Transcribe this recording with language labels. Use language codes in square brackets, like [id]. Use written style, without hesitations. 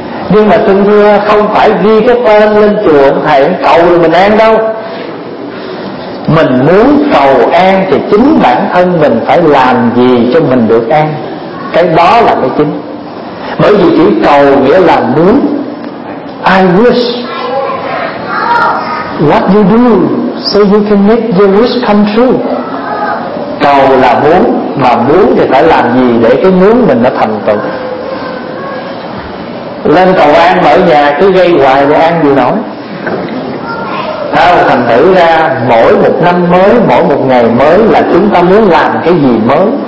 [vi] Nhưng mà xin thưa, không phải ghi cái tên lên chùa ông thầy cầu được mình an đâu. Mình muốn cầu an thì chính bản thân mình phải làm gì cho mình được an. Cái đó là cái chính. Bởi vì chỉ cầu nghĩa là muốn. [en] I wish. What you do so you can make your wish come true. [vi] Cầu là muốn, mà muốn thì phải làm gì để cái muốn mình nó thành tựu. Lên cầu an ở nhà cứ gây hoài để an gì nổi. Thành thử ra mỗi một năm mới, mỗi một ngày mới là chúng ta muốn làm cái gì mới.